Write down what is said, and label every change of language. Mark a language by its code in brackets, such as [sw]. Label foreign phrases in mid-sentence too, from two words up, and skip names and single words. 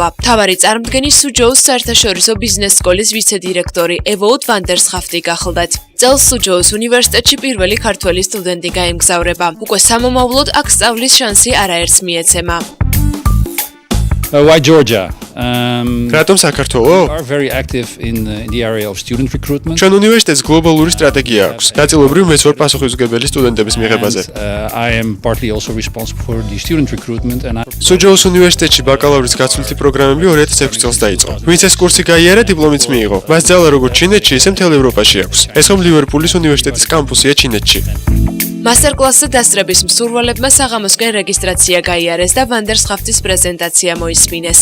[ka] მთავარი წარმდგენი სუჯოუს საერთაშორისო ბიზნეს სკოლის ვიცე-დირექტორი ევოუდ ვანდერსხაფტი გახლდათ. წელს სუჯოუს უნივერსიტეტში პირველი ქართველი სტუდენტი გაემგზავრება. უკვე სამომავლოდ აქ სწავლის შანსი არაერთს მიეცემა. [en] Why Georgia? [ka] Რატომ საქართველო? [en] Are very active in the area of student recruitment. [ka] ჩვენ უნივერსიტეტს გლობალური სტრატეგია აქვს. ნაწილობრივ მეც ვარ პასუხისმგებელი სტუდენტების მიღებაზე. [en] I am partly also responsible for the student recruitment and [ka] სუჯოუს უნივერსიტეტში ბაკალავრის გაცვლითი პროგრამები 2006 წელს დაიწყო. ვინც ეს კურსი გაიარა, დიპლომიც მიიღო. მას ძალა როგორც ჩინეთში, ისე მთელ ევროპაში აქვს. ეს ხომ ლივერპულის უნივერსიტეტის კამპუსია ჩინეთში. მასტერკლასზე დასწრების მსურველებმა საღამოსკენ რეგისტრაცია გაიარეს და ვანდერსხაფტის პრეზენტაცია მოისმინეს.